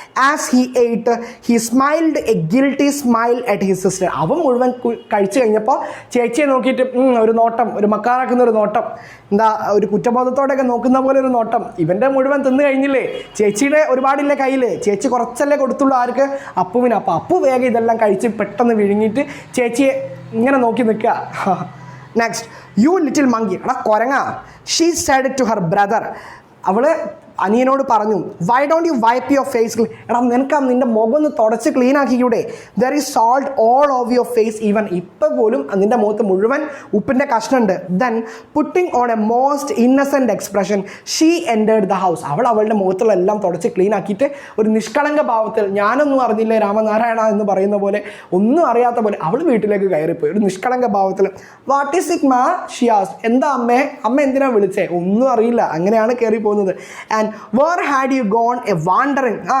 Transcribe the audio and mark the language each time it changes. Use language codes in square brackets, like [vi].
[en] As he ate, he smiled a guilty smile at his sister. [ml] അവൻ മുഴുവൻ കഴിച്ചു കഴിഞ്ഞപ്പോൾ ചേച്ചിയെ നോക്കിയിട്ട് ഒരു നോട്ടം, ഒരു മക്കാറാക്കുന്ന ഒരു നോട്ടം, എന്താ ഒരു കുറ്റബോധത്തോടെയൊക്കെ നോക്കുന്ന പോലെ ഒരു നോട്ടം. ഇവൻ്റെ മുഴുവൻ തിന്നു കഴിഞ്ഞില്ലേ? ചേച്ചിയുടെ ഒരുപാടില്ലേ കയ്യിൽ? ചേച്ചി കുറച്ചല്ലേ കൊടുത്തുള്ളൂ. ആർക്ക്? അപ്പുവിന്. അപ്പോൾ അപ്പു വേഗം ഇതെല്ലാം കഴിച്ച് പെട്ടെന്ന് വിഴുങ്ങിയിട്ട് ചേച്ചിയെ ഇങ്ങനെ നോക്കി നിൽക്കുക. [en] next, you little monkey, [ml] എടാ കൊരങ്ങ. [en] She said to her brother. [ml] അവള് അനിയനോട് പറഞ്ഞു, [en] Why don't you wipe your face? [ml] എടാ നിനക്ക് നിൻ്റെ മുഖം ഒന്ന് തുടച്ച് clean ആക്കിക്കൂടെ? [en] There is salt all of your face. [ml] Even ഇപ്പം പോലും നിൻ്റെ മുഖത്ത് മുഴുവൻ ഉപ്പിൻ്റെ കഷ്ണമുണ്ട്. [en] Then putting on a most innocent expression she entered the house. [ml] അവൾ അവളുടെ മുഖത്തുള്ളെല്ലാം തുടച്ച് ക്ലീൻ ആക്കിയിട്ട് ഒരു നിഷ്കളങ്ക ഭാവത്തിൽ, ഞാനൊന്നും അറിഞ്ഞില്ലേ രാമനാരായണ എന്ന് പറയുന്ന പോലെ, ഒന്നും അറിയാത്ത പോലെ അവൾ വീട്ടിലേക്ക് കയറിപ്പോയി ഒരു നിഷ്കളങ്ക ഭാവത്തിൽ. [en] What is it ma? She asked. [ml] എന്താ അമ്മ എന്തിനാ വിളിച്ചേ? ഒന്നും അറിയില്ല, അങ്ങനെയാണ് കയറി പോകുന്നത്. [en] And where had you gone a wandering?